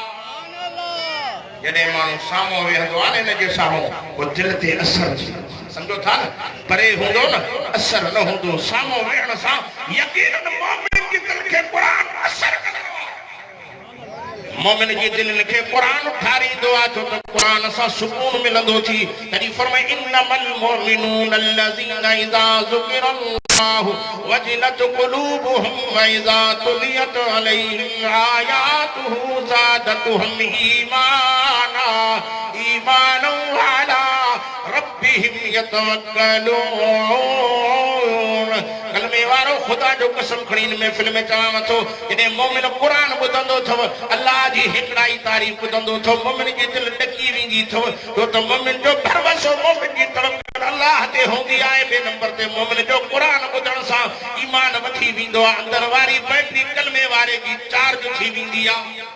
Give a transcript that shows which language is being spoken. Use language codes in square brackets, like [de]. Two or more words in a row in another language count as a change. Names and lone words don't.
[sd] जॾहिं माण्हू साम्हूं वेहंदो आहे न, हिन जे साम्हूं पोइ दिलि ते असर समझो था न परे हूंदो न असर न हूंदो सामो वेहण सां यकीनन मोमिन जी दिल खे कुरान असर कंदो मोमिन जी दिल खे कुरान ठारींदो आहे छो त कुरान सां सुकून मिलंदो थी तॾहिं फरमाए [ar] إنما المؤمنون الذين إذا ذكر الله وجلت قلوبهم وإذا تليت عليهم آياته زادتهم إيمانا إيمانا على ربهم [sd] यतवक्कलून कलमे वारो खुदा जो कसम खणी इन महफिल में चवां थो जॾहिं मोमिन कुरान ॿुधंदो अथव अल्लाह जी हिकिड़ाई तारीफ़ ॿुधंदो अथव मोमिन जी दिलि ॾकी वेंदी अथव छो त मोमिन जो भरवसो मोमिन जी तवक्कुल अल्लाह ते हूंदी आहे ॿिए नंबर ते मोमिन जो कुरान ॿुधण सां ईमान वधी वेंदो आहे अंदर वारी बैटरी कलमे वारे जी चार्ज थी वेंदी आहे